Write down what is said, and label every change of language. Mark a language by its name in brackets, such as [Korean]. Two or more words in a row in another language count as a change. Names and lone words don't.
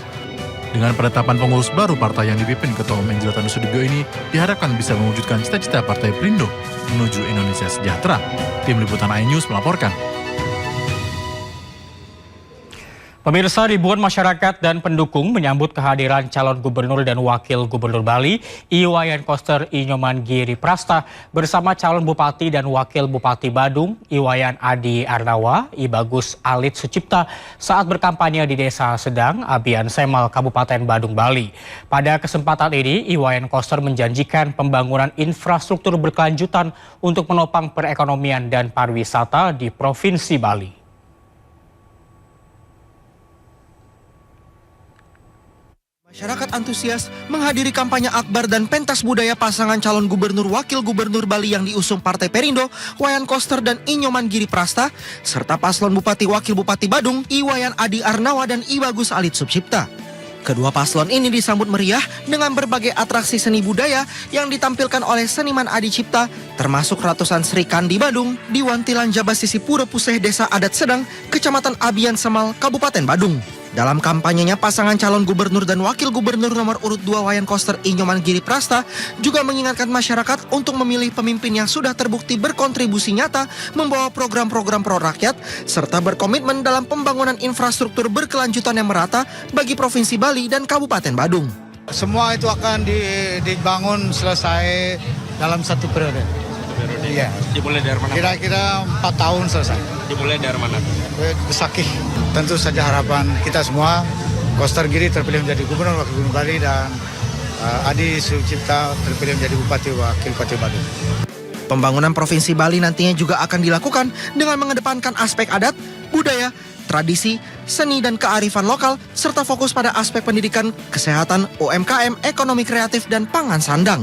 [Indonesian] Dengan penetapan pengurus baru partai yang dipimpin Ketua Umum Angela Tanusudibyo ini, diharapkan bisa mewujudkan cita-cita Partai Perindo menuju Indonesia sejahtera. Tim Liputan iNews melaporkan. Pemirsa, ribuan masyarakat dan pendukung menyambut kehadiran calon gubernur dan wakil gubernur Bali, Iwayan Koster Inyoman Giri Prasta, bersama calon bupati dan wakil bupati Badung, Iwayan Adi Arnawa, Ibagus Alit Sucipta, saat berkampanye di Desa Sedang, Abian Semal, Kabupaten Badung, Bali. Pada kesempatan ini, Iwayan Koster menjanjikan pembangunan infrastruktur berkelanjutan untuk menopang perekonomian dan pariwisata di Provinsi Bali. Masyarakat antusias menghadiri kampanye akbar dan pentas budaya pasangan calon gubernur wakil gubernur Bali yang diusung Partai Perindo, Wayan Koster dan Inyoman Giri Prasta, serta paslon bupati wakil bupati Badung, Iwayan Adi Arnawa dan Ibagus Alit Sucipta. Kedua paslon ini disambut meriah dengan berbagai atraksi seni budaya yang ditampilkan oleh seniman Adi Cipta, termasuk ratusan Sri Kandi Badung di Wantilan Jabasisi Pura Puseh Desa Adat Sedang, Kecamatan Abian Semal, Kabupaten Badung. Dalam kampanyenya, pasangan calon gubernur dan wakil gubernur nomor urut 2 Wayan Koster Inyoman Giri Prasta juga mengingatkan masyarakat untuk memilih pemimpin yang sudah terbukti berkontribusi nyata membawa program-program pro rakyat serta berkomitmen dalam pembangunan infrastruktur berkelanjutan yang merata bagi Provinsi Bali dan Kabupaten Badung. Semua itu akan dibangun selesai dalam satu periode. Iya. Dimulai dari mana? Kira-kira 4 tahun selesai. Dimulai dari mana? Besakih. Tentu saja harapan kita semua, Koster Giri terpilih menjadi gubernur wakil gubernur Bali dan Adi Sucipta terpilih menjadi bupati wakil bupati Badung. Pembangunan Provinsi Bali nantinya juga akan dilakukan dengan mengedepankan aspek adat, budaya, tradisi, seni dan kearifan lokal serta fokus pada aspek pendidikan, kesehatan, UMKM, ekonomi kreatif dan pangan sandang.